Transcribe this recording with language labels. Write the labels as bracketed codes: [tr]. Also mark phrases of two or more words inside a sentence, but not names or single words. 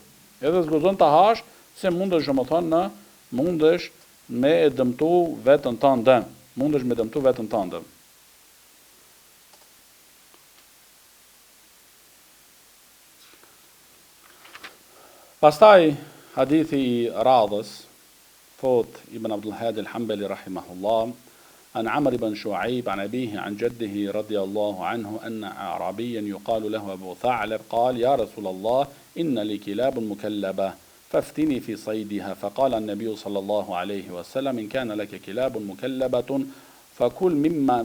[sq] Edhe zgozon ta hash, se mundesh domethënë mundesh me e dëmtu veten tënde. Mundesh me dëmtu veten tënde. Pastaj hadithi i radhës, thot Ibn Abdul Hadi al-Hanbali rahimahullah, [ar] عن عمرو بن شعيب عن أبيه عن جده رضي الله عنه أن أعرابيا يقال له أبو ثعلب قال يا رسول الله إن لي كلاب مكلبة فافتني في صيدها فقال النبي صلى الله عليه وسلم إن كان لك كلاب مكلبة فكل مما